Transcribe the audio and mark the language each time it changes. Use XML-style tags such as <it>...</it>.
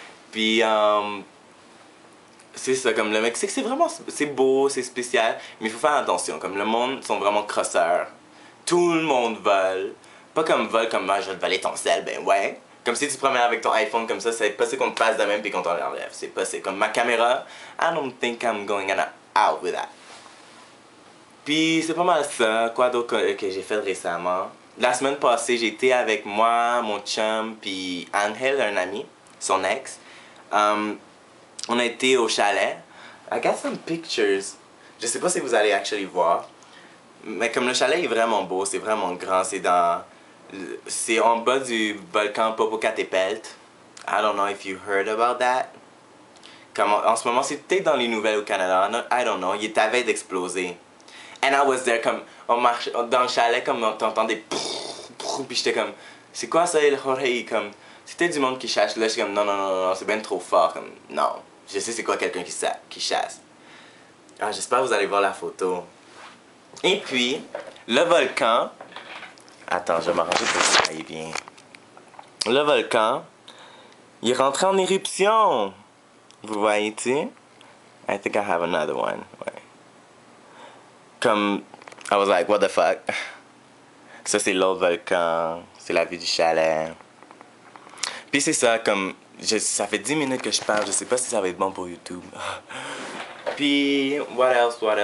<fr>Puis, c'est ça, comme le Mexique, c'est vraiment, c'est beau, c'est spécial, mais il faut faire attention, comme le monde sont vraiment crosseurs. Tout le monde vole. Pas comme vole, comme moi, je vais te voler ton sel, ben ouais. Comme si tu te promènes avec ton iPhone comme ça, c'est possible qu'on te passe de même puis qu'on t'en enlève. C'est possible.</fr> <en>Comme ma caméra, I don't think I'm going out with that.</en> <fr>Puis c'est pas mal ça. Quoi d'autre que j'ai fait récemment? La semaine passée, j'ai été avec moi, mon chum, puis Angel, un ami, son ex. On a été au chalet.</fr> <en>I got some pictures.</en> <fr>Je sais pas si vous allez actually voir. Mais comme le chalet est vraiment beau, c'est vraiment grand, c'est en bas du volcan Popocatépetl.</fr> <en>I don't know if you heard about that.</en> <fr>Comme en ce moment, c'est peut-être dans les nouvelles au Canada.</fr> <en>I don't know.</en> <fr>Il est à veille d'exploser.</fr> <en>And I was there,</en> <fr>comme, on marche dans le chalet, comme t'entends des puis j'étais comme, c'est quoi ça, El Jorge? Comme, c'était du monde qui chasse. Là, j'étais comme, non, c'est bien trop fort. Comme, non, je sais c'est quoi quelqu'un qui chasse. Ah, j'espère que vous allez voir la photo. Et puis, le volcan, Attends, je vais m'arranger pour ça, il vient. Le volcan, il est rentré en éruption. Vous voyez-tu?</fr> <en>I think I have another one. Ouais. Comme, I was like, what the fuck?</en> <fr>Ça, c'est l'autre volcan. C'est la vue du chalet. Puis c'est ça, comme, ça fait 10 minutes que je parle. Je sais pas si ça va être bon pour YouTube.</fr> <en>Puis, what else?</en>